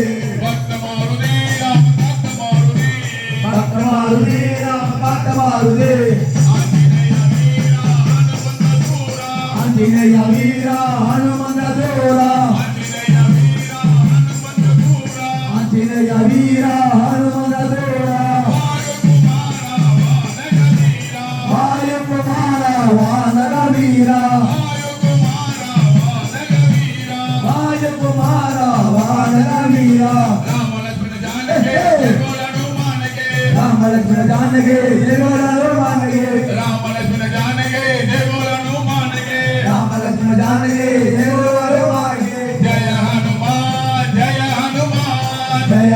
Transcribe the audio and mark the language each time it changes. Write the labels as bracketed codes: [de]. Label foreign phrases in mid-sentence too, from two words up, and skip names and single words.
[ta] பக்தமாருதி நாம காத்தமாருதி ஆஞ்சநேய வீரா ஹனுமந்த தூரா ஆஞ்சநேய வீரா ஹனுமந்த தூரா வாயுகுமார வானர வீரா வாயுகுமார வானர வீரா [hi] राम लक्ष्मण जानकी जय बोलो हनुमान की राम लक्ष्मण जानकी जय बोलो हनुमान की राम लक्ष्मण जानकी जय बोलो हनुमान की जय हनुमान जय हनुमान जय